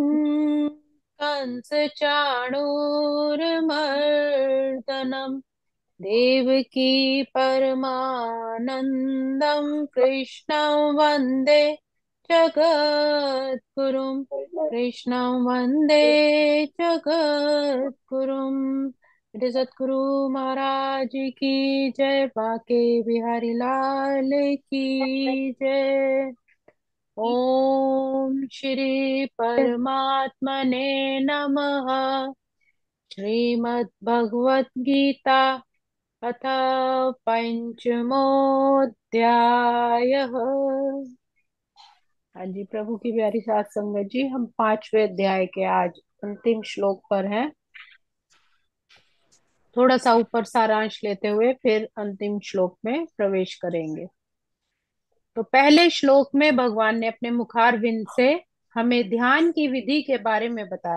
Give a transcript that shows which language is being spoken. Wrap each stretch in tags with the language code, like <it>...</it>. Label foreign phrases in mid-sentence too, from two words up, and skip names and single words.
<sa>देवं कंस चाणूरमर्दनम्, देवकी परमानन्दं कृष्णं वन्दे जगद्गुरुं, कृष्णं वन्दे जगद्गुरुम्।</sa> <hi>मेरे सतगुरु महाराज की जय। बाके बिहारी लाल की जय।</hi> <sa>ओम श्री परमात्मने नमः। श्रीमद् भगवत गीता अथ पंचमोऽध्यायः।</sa> <hi>हाँ जी, प्रभु की प्यारी सात संगत जी, हम पांचवें अध्याय के आज अंतिम श्लोक पर हैं। थोड़ा सा ऊपर सारांश लेते हुए फिर अंतिम श्लोक में प्रवेश करेंगे। तो पहले श्लोक में भगवान ने अपने मुखारविंद से हमें ध्यान की विधि के बारे में बताया।</hi>